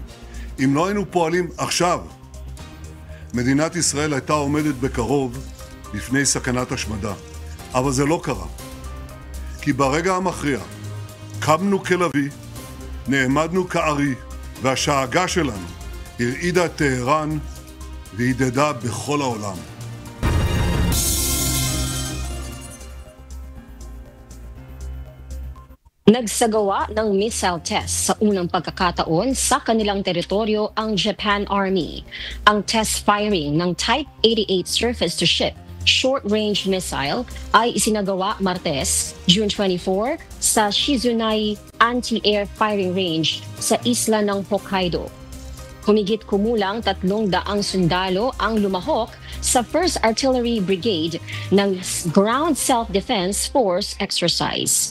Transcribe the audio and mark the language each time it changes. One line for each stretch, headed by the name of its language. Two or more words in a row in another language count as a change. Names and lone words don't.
Hebrew: אם לא היינו פועלים עכשיו, מדינת ישראל הייתה עומדת בקרוב בפני סכנת השמדה. אבל זה לא קרה. כי ברגע המכריע קמנו כלבי, נעמדנו כארי, והשאגה שלנו הרעידה את טהרן והידדה בכל העולם.
Filipino: Nagsagawa ng
English: missile test
Filipino: sa unang pagkakataon sa kanilang teritoryo ang Japan Army. Ang
English: test firing
Filipino: ng Type 88
English: surface-to-ship short-range missile
Filipino: ay isinagawa Martes, June 24, sa Shizunai Anti-Air Firing Range sa isla ng Hokkaido. Humigit kumulang 300 sundalo ang lumahok sa 1st Artillery Brigade ng Ground Self-Defense Force exercise.